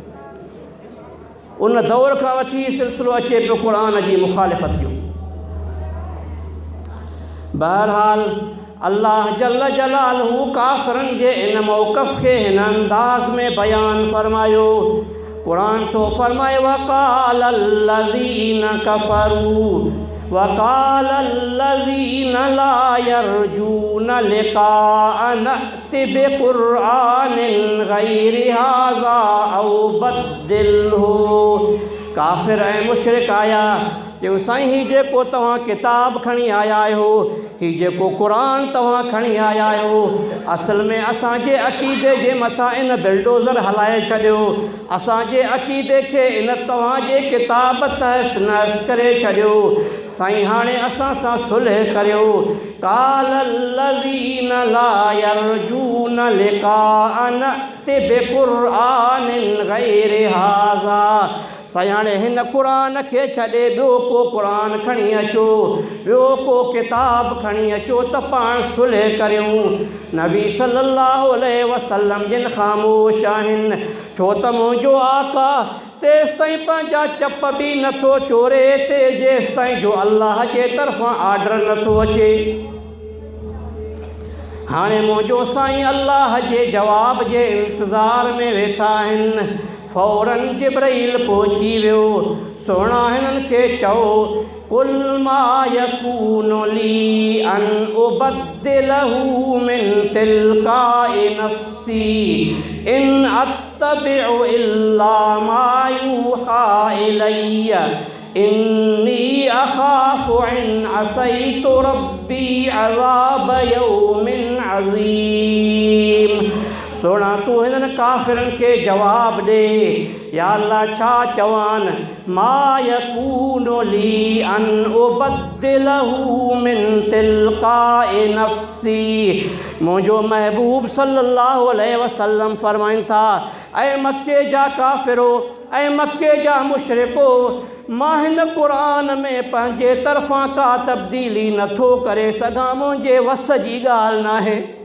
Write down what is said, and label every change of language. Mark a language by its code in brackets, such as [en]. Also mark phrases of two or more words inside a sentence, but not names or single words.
[sd] उन दौर खां वठी हीअ सिलसिलो अचे पियो क़ुरान जी मुखालिफ़त जो। बहरहाल [ar] الله جل جلاله [sd] काफ़िरनि जे इन मौक़िफ़ खे हिन अंदाज़ में बयानु फ़रमायो। क़ुरान तो फरमाए [ar] وقال الذين كفروا وقال الذين لا يرجون لقاءنا ائت بقرآن غير هذا أو بدله. [sd] काफ़िर ऐं मुशरिक आया, चयो साईं हीउ जेको तव्हां किताब खणी आया आहियो, हीउ जेको क़ुरान तव्हां खणी आया आहियो, असल में असांजे अक़ीदे जे मथां इन बिल्डोज़र हलाए छॾियो, असांजे अक़ीदे खे इन तव्हांजे किताब तहस नहस करे छॾियो। साईं हाणे असां सां सुलह करियो। [ar] قال الذين لا يرجون لقاءنا ائت بقرآن غير هذا. [sd] साईं हाणे हिन क़ुरान खे छॾे ॿियो को क़ुरान खणी अचो, ॿियो को किताब खणी अचो त पाण सुलह करियूं। नबी [ar] صلى الله عليه وسلم [sd] जिन ख़ामोश आहिनि, छो त मुंहिंजो आका तेसि ताईं पंहिंजा चप बि नथो चोरे ते जेसि ताईं जो अल्लाह जे तरफ़ां आर्डर नथो अचे। हाणे मुंहिंजो साईं अल्लाह जे जवाब जे इंतज़ार में वेठा आहिनि। फ़ौरन जिब्राईल पहुची वियो। सोना हिननि खे चओ, [ar] قل ما يكون لي أن أبدله من تلقاء نفسي إن أتبع إلا ما يوحى إلي إني أخاف إن عصيت ربي عذاب يوم عظيم. [sd] सोना तूं हिननि काफ़िरनि खे जवाब ॾे, या अल्लाह छा चवान? [ar] ما يكون لي أن أبدله من تلقاء نفسي. [sd] मुंहिंजो महबूब [ar] صلى الله عليه وسلم [sd] फरमाइनि था, ऐं मके जा काफ़िरो ऐं मके जा मुशरिको, मां हिन क़ुरान में पंहिंजे तरफ़ां का तब्दीली नथो करे सघां, मुंहिंजे वस जी ॻाल्हि नाहे।